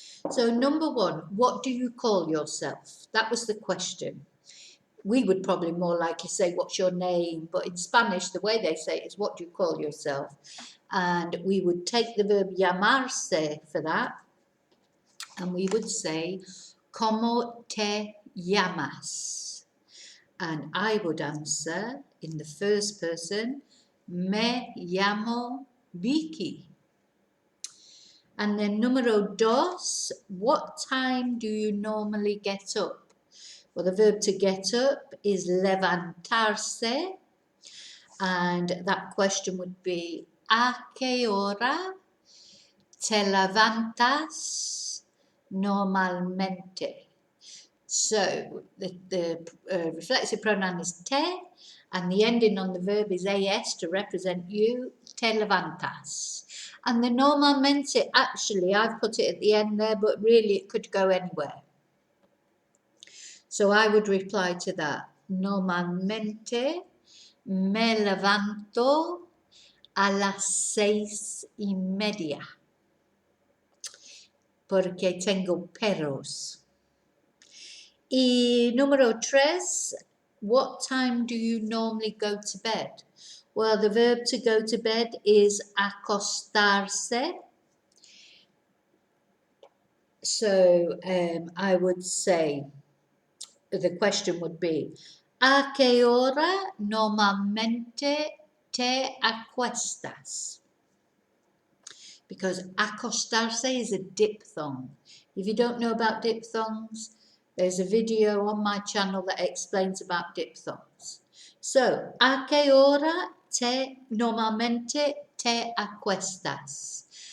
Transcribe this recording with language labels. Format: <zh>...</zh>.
<en>So number one, what do you call yourself? That was the question. We would probably more likely say, what's your name? But in Spanish, the way they say it is, what do you call yourself? And we would take the verb llamarse for that. And we would say,</en> <es>¿Cómo te llamas?</es> <en>And I would answer in the first person,</en> <es>Me llamo Vicki.</es> <en>And then</en> <es>número dos,</es> <en>what time do you normally get up? Well, the verb to get up is levantarse. And that question would be,</en> <es>¿A qué hora te levantas normalmente?</es> <en>So the reflexive pronoun is te, and the ending on the verb is as to represent you, te levantas. And the normalmente, actually, I've put it at the end there, but really it could go anywhere. So I would reply to that.</en> <es>Normalmente me levanto a las 6:30 porque tengo perros. Y número 3,</es> <en>what time do you normally go to bed? Well, the verb to go to bed is acostarse. So I would say, the question would be,</en> <es>¿a qué hora normalmente te acuestas?</es> <en>Because acostarse is a diphthong. If you don't know about diphthongs, there's a video on my channel that explains about diphthongs.</en> <es>So, ¿a qué hora normalmente te acuestas?</es>